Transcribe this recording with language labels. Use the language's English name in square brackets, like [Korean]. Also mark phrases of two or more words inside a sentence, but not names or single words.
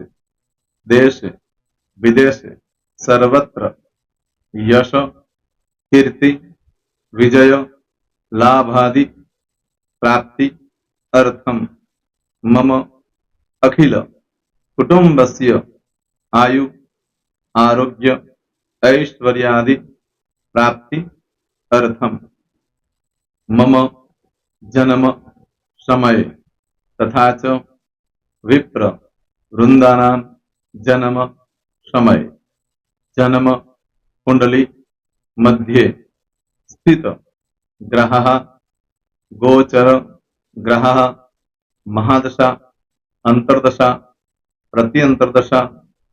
[Sanskrit] देशे विदेशे सर्वत्र यश कीर्ति विजय लाभादि प्राप्ति अर्थम् मम अखिल कुटुम्बस्य आयु आरोग्य ऐश्वर्यादि प्राप्ति अर्थम मम जन्म समय तथा च विप्र वृंदानां जन्म समय जन्म कुंडली मध्ये स्थित ग्रहः गोचर ग्रहः महादशा अंतर्दशा प्रत्यंतर्दशा